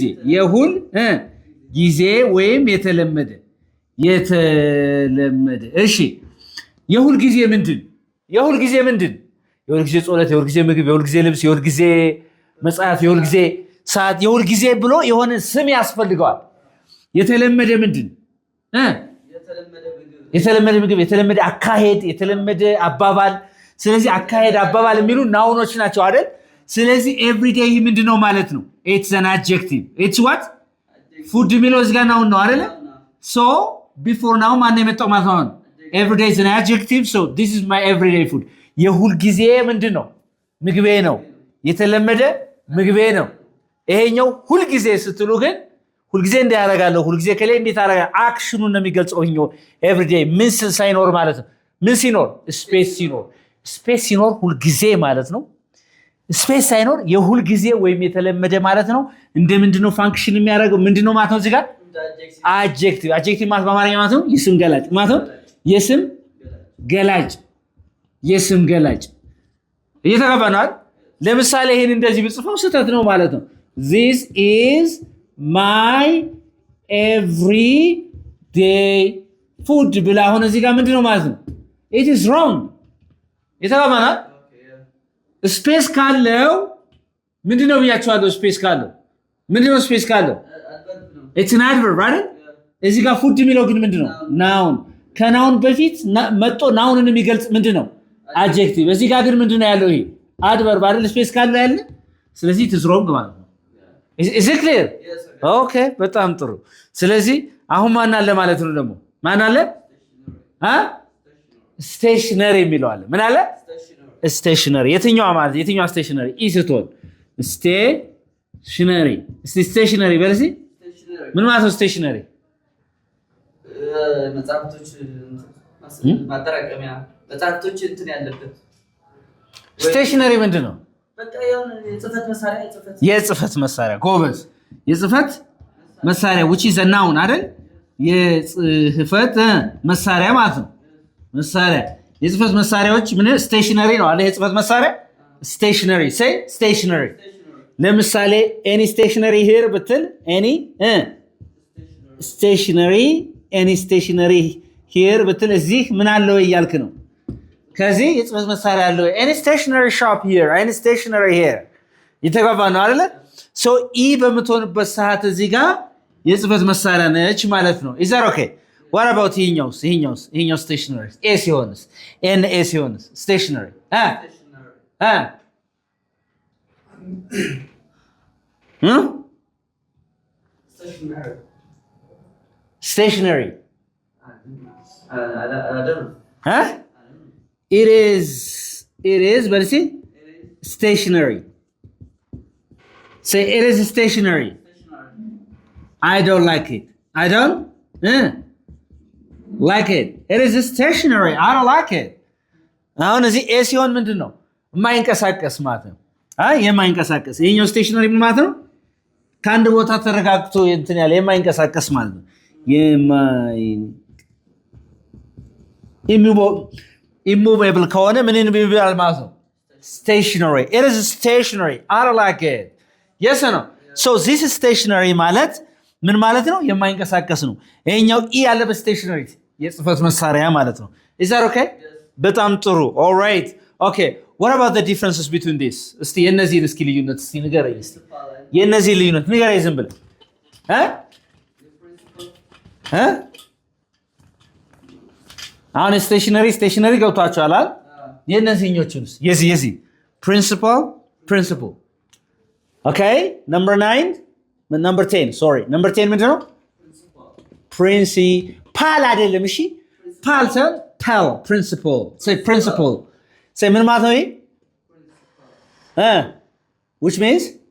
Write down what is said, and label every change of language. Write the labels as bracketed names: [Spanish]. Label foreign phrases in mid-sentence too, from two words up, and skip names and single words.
[Amharic] ጊዜ ወይም የተለመደ እሺ የሁል ጊዜ ምንድን የሁል ጊዜ ጾለት የሁል ጊዜ ምግብ የሁል ጊዜ ልብስ የሁል ጊዜ መጽሐፍ የሁል ጊዜ ሰዓት የሁል ጊዜ ብሎ የሆነ ስም ያስፈልገዋል የተለመደ ምንድን የተለመደ ምግብ የተለመደ አካሄድ የተለመደ አባባል ስለዚህ አካሄድ አባባል የሚሉ ናውኖች ናቸው አይደል ስለዚህ everyday ምንድነው ማለት ነው [English] it's an adjective it's what food [Amharic] የሚለው እዚህ ጋር ናውን ነው አይደል so [English] before now [Amharic] ማን የመጣው ማለት ነው [English] everyday is an adjective so this is my everyday food [Amharic] የሁል ጊዜ ምንድነው ምግቤ ነው የተለመደ ምግቤ ነው ይሄኛው ሁል ጊዜ ስትሉ ግን ሁል ጊዜ እንዲያረጋለሁ ሁል ጊዜ ከላይ እንዴት አረጋ አክሽኑን ነው የሚገልጸው ይሄኛው everyday ምን ሳይኖር ማለት ነው ምን ሲኖር ስፔስ ሲኖር ሁል ጊዜ ማለት ነው ስፔስ ሳይኖር የሁል ጊዜ ወይም የተለመደ ማለት ነው እንደምንድነው ፋንክሽን የሚያደርገው ምንድነው ማለት ነው እዚህ ጋር adjective ማለት በአማርኛ ማለት ነው የስም ገላጭ ማለት ነው የስም ገላጭ እየተገባናል ለምሳሌ ይሄን እንደዚህ ብጽፈው ስህተት ነው ማለት ነው [English] this is my everyday food [Amharic] ብላ አሁን እዚህ ጋር ምንድነው ማለት ነው [English] it is wrong [Amharic] እየተገባናል ስፔስ ካለው ምንድነው ብያችኋለሁ ስፔስ ካለው ምንድነው ስፔስ ካለው [English] it's an adverb right [Amharic] እዚህ ጋር ፉድ የሚለው ግን ምንድነው ናውን ከናውን በፊት መጥቶ ናውንን የሚገልጽ ምንድነው adjective እዚህ ጋር ግን ምንድነው ያለው ይሄ adverb አይደል ስፔስ ካለው ያለ ስለዚህ [English] it is wrong [Amharic] ማለት ነው [English] is it clear yes sir [Amharic] okay በጣም ጥሩ ስለዚህ አሁን ማን አለ ማለት ነው ደግሞ ማን አለ stationary የሚለው አለ ምን አለ stationary የትኛው ማለት የትኛው stationary ኢስቶን stationary በለሲ ምን ማለት ነው stationary መጽሐፍቶች ማጠራቀሚያ መጽሐፍቶች እንትን ያለበት stationary ምንድነው በቃ የጽህፈት መሳሪያ ጎበዝ የጽህፈት መሳሪያ [English] which is a noun [Amharic] አይደል የጽህፈት መሳሪያ ማለት ነው መሳሪያ የጽህፈት መሳሪያዎች ምን stationary ነው አይደል የጽህፈት መሳሪያ [English] stationary say stationary [Amharic] ለምሳሌ [English] any stationary here [Amharic] ብትል any [English] stationary here [Amharic] ብትል እዚህ ምን አለው እያልክ ነው ከዚህ የጽህፈት መሳሪያ ያለው [English] any stationary shop here any stationary here [Amharic] የተግባባ ነው አይደለ? ሶ ኢ በምትሆንበት ሰዓት እዚህ ጋር የጽህፈት መሳሪያ ነች ማለት ነው። [English] is that okay? what about ይሄኛው stationary [Amharic] ኤ ሲሆንስ ኤን ኤ ሲሆንስ [English] stationary stationary it is but see stationary say it is stationary I don't like it [Amharic] I don't like it it is stationary I don't like it አሁን እዚህ ኤ ሲሆን ምንድን ነው የማይንቀሳቀስ ማለት ነው የማይንቀሳቀስ ይሄኛው ስቴሽነሪ ማለት ነው ከአንድ ቦታ ተረጋግቶ እንትን ያለ የማይንቀሳቀስ ማለት ነው immovable ከሆነ ምን ይባላል ማለት ነው [English] stationary it is stationary [Amharic] I don't like it yes or no so this is stationary ማለት ምን ማለት ነው የማይንቀሳቀስ ነው ይሄኛው ኢ ያለበት stationary የጽህፈት መሳሪያ ማለት ነው [English] is that okay [Amharic] በጣም ጥሩ [English] all right okay what about the differences between this [Amharic] እስቲ የነዚህን እስኪ ልዩነት እስቲ ንገረኝ እስቲ የነዚህ ልዩነት ንገረኝ ዝም ብለህ አሁን ስቴሽነሪ ገብቷቸዋል አይደል የነዚህኞቹንስ የዚህ principle [English] okay number 10 sorry number 10 [Amharic] ምንድን ነው principal አይደለም እሺ ፓል principle say ምን ማለት ነው [English] which means